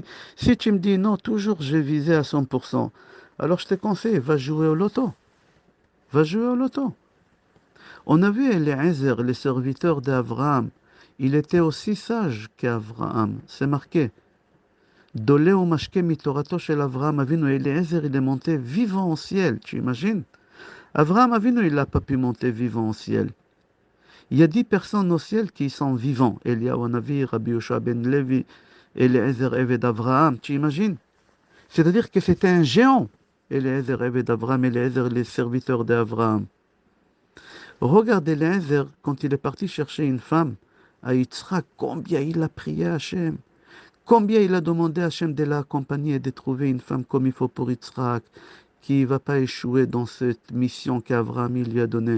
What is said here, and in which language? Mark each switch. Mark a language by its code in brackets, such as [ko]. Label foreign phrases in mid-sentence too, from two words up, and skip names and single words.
[fr] Si tu me dis non, toujours j'ai visé à 100%, alors je te conseille, va jouer au loto. Va jouer au loto. On a vu Eliezer, les serviteurs d'Abraham. Il était aussi sage qu'Abraham. C'est marqué. [he] דולה ומשקה מתורתו של אברהם אבינו. [fr] Eliezer, il est monté vivant au ciel. Tu imagines? Abraham Avinu, il n'a pas pu monter vivant au ciel. Il y a 10 personnes au ciel qui sont vivants. Eliyahu Hanavi, Rabbi Yoshua ben Levi, Eliezer Eved Avraham. Tu imagines? C'est-à-dire que c'était un géant. Eliezer Eved Avraham, Eliezer, les serviteurs d'Abraham. Regardez Eliezer, quand il est parti chercher une femme à Yitzhak, combien il a prié à Hachem. Combien il a demandé à Hachem de l'accompagner et de trouver une femme comme il faut pour Yitzhak, qui ne va pas échouer dans cette mission qu'Abraham lui a donnée.